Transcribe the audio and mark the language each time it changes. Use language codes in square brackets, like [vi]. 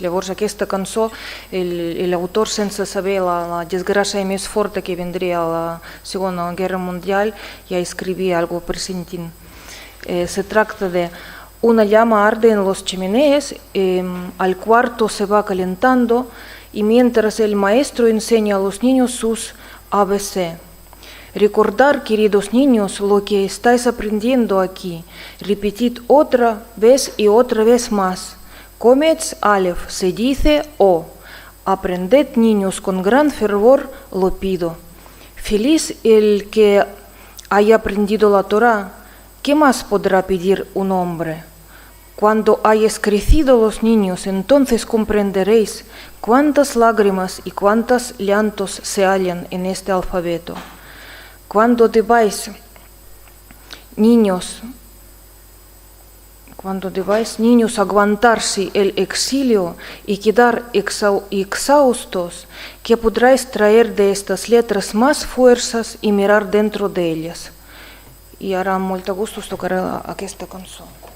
[ca] Llavors aquesta cançó, l'autor, sense saber la desgràcia més forta que vendria a la Segona Guerra Mundial, ja escrivia algo pressentint. Se tracta de [es] una llama arde en las chimeneas, al cuarto se va calentando y mientras el maestro enseña a los niños sus ABC. Recordar, queridos niños, lo que estáis aprendiendo aquí. Repetid otra vez y otra vez más. Comets Aleph, se dice O. Aprended, niños, con gran fervor, lo pido. Feliz el que haya aprendido la Torá. ¿Qué más podrá pedir un hombre? Cuando hayáis crecido los niños, entonces comprenderéis cuántas lágrimas y cuántos llantos se hallan en este alfabeto. Cuando debáis, niños, aguantarse el exilio y quedar exhaustos, ¿qué podráis traer de estas letras más fuerzas y mirar dentro de ellas? [ca] I ara amb molt de gust us tocaré aquesta cançó.